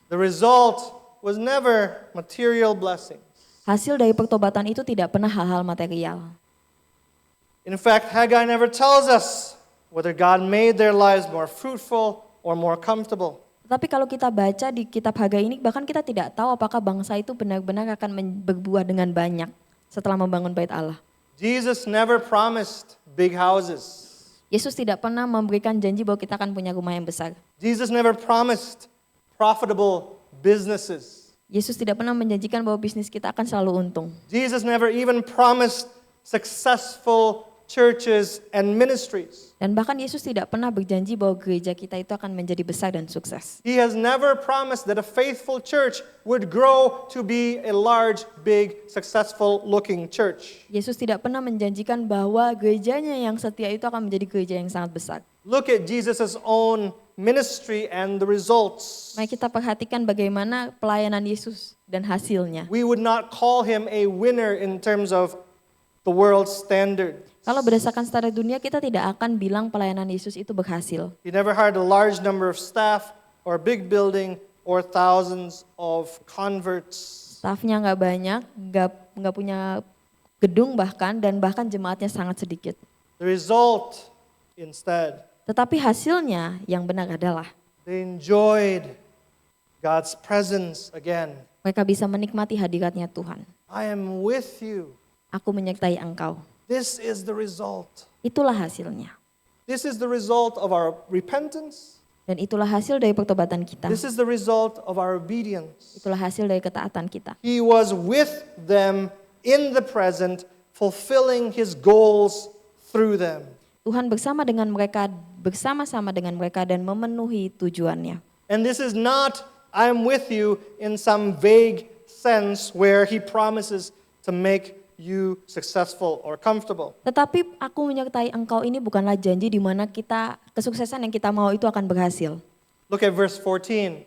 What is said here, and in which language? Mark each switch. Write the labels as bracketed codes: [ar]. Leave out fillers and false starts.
[en] The result was never material blessings. [id] Hasil dari pertobatan itu tidak pernah hal-hal material. [en] In fact, Haggai never tells us whether God made their lives more fruitful or more comfortable. [id] Tetapi kalau kita baca di kitab Hagai ini, bahkan kita tidak tahu apakah bangsa itu benar-benar akan berbuah dengan banyak setelah membangun bait Allah. [en] Jesus never promised big houses. [id] Yesus tidak pernah memberikan janji bahwa kita akan punya rumah yang besar. [en] Jesus never promised profitable businesses. [id] Yesus tidak pernah menjanjikan bahwa bisnis kita akan selalu untung. [en] Jesus never even promised successful churches and ministries. [id] Dan bahkan Yesus tidak pernah berjanji bahwa gereja kita itu akan menjadi besar dan sukses. [en] He has never promised that a faithful church would grow to be a large, big, successful looking church. [id] Yesus tidak pernah menjanjikan bahwa gerejanya yang setia itu akan menjadi gereja yang sangat besar. [en] Look at Jesus' own ministry and the results. [id] Mari kita perhatikan bagaimana pelayanan Yesus dan hasilnya. [en] We would not call him a winner in terms of the world's standard. [id] Kalau berdasarkan standar dunia, kita tidak akan bilang pelayanan Yesus itu berhasil. [en] He never hired a large number of staff or a big building or thousands of converts. [id] Staffnya nggak banyak, nggak punya gedung bahkan jemaatnya sangat sedikit. [en] The result, instead, [id] Tetapi hasilnya yang benar adalah [en] They enjoyed God's presence again. [id] Mereka bisa menikmati hadiratnya Tuhan. [en] I am with you. [id] Aku menyertai engkau. [en] This is the result. [id] Itulah hasilnya. [en] This is the result of our repentance. [id] Dan itulah hasil dari pertobatan kita. [en] This is the result of our obedience. [id] Itulah hasil dari ketaatan kita. [en] He was with them in the present, fulfilling his goals through them. [id] Tuhan bersama dengan mereka, bersama-sama dengan mereka dan memenuhi tujuannya. [en] And this is not, I'm with you in some vague sense where he promises to make you successful or comfortable. [id] Tetapi aku menyertai engkau ini bukanlah janji di mana kita kesuksesan yang kita mau itu akan berhasil. [en] Look at verse 14.